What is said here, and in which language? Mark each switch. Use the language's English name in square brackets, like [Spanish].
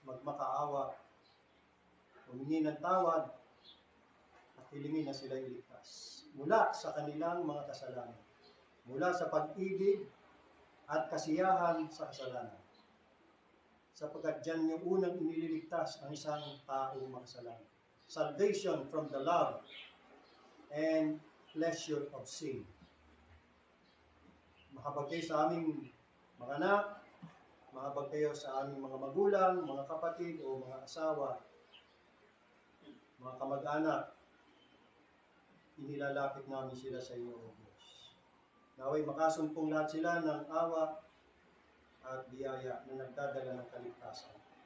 [Filipino] Magmakaawa, humingi ng tawad, at hilingin na sila iligtas. Mula sa kanilang mga kasalanan. Mula sa pag-ibig at kasiyahan sa kasalanan. Sapagkat dyan yung unang inililigtas ang isang taong makasalanan. [English] Salvation from the love and pleasure of sin. [Filipino] Mahabag kayo sa aming mga anak, mahabag kayo sa aming mga magulang, mga kapatid o mga asawa, mga kamag-anak. Inilalapit namin sila sa iyo, O Diyos. Naway makasumpong lahat sila ng awa at biyaya na nagdadala ng kaligtasan.